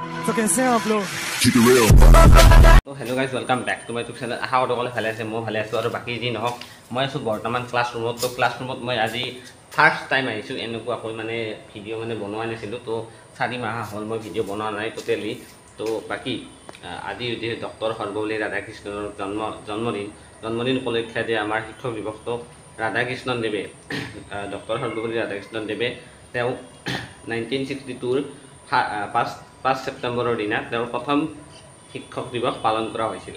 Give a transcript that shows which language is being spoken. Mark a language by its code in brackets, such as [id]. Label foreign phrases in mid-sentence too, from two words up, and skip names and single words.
[hi] तो कैसे हैं आप लोग? [en] तो hello guys welcome back to my YouTube channel. [as] আশা কৰো সকলে ভালে আছে, মই ভালে আছো। আৰু বাকি যি নহওক মই আছো বৰ্তমান ক্লাছৰুমত। তো ক্লাছৰুমত মই আজি [en] first time [as] আহিছোঁ। এনেকুৱাকৈ মানে ভিডিঅ' মানে বনোৱা নাছিলোঁ। তো 4 মাহ হ'ল মই ভিডিঅ' বনোৱা নাই টোটেলি। তো বাকি আজি ডক্টৰ সৰ্বপল্লী ৰাধাকৃষ্ণনৰ জন্মদিন উপলক্ষে যে আমাৰ শিক্ষক দিৱসটো ৰাধাকৃষ্ণন দেৱে ডক্টৰ সৰ্বপল্লী ৰাধাকৃষ্ণন দেৱে তেওঁ 1962 5 ছেপ্টেম্বৰৰ দিনা তেওঁৰ প্ৰথম শিক্ষক দিৱস পালন কৰা হৈছিল।